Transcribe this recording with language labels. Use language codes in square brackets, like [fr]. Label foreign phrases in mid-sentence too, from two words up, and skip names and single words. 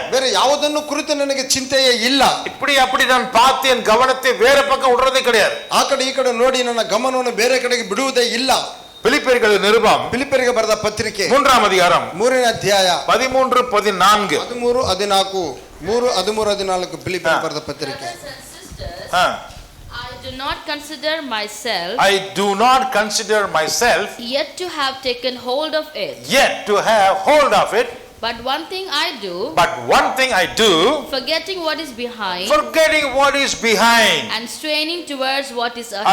[kn] ಬೇರೆ ಯಾವುದನ್ನು ಕುರಿತು ನನಗೆ ಚಿಂತೆಯೇ ಇಲ್ಲ. [ta] இப்படி அப்படி நான் பார்த்து என் கவனத்தை வேற பக்கம் விடுறதே கிடையாது. [kn] ಆ ಕಡೆ ಈ ಕಡೆ ನೋಡಿ ನನ್ನ ಗಮನವನ್ನು ಬೇರೆ ಕಡೆಗೆ ಬಿಡುವುದೇ ಇಲ್ಲ. [ta] பிலிப்பியர்கள் நிருபம் [kn] ಫಿಲಿಪ್ಪಿಯರಿಗೆ ಬರೆದ ಪತ್ರಿಕೆ 3ನೇ ಅಧ್ಯಾಯ 3ನೇ ಅಧ್ಯಾಯ 13-14 13-14 ಫಿಲಿಪ್ಪಿಯರಿಗೆ ಬರೆದ ಪತ್ರಿಕೆ. [en] I do not consider myself yet to have taken hold of it. But one thing I do, forgetting what is behind, and straining towards what is ahead.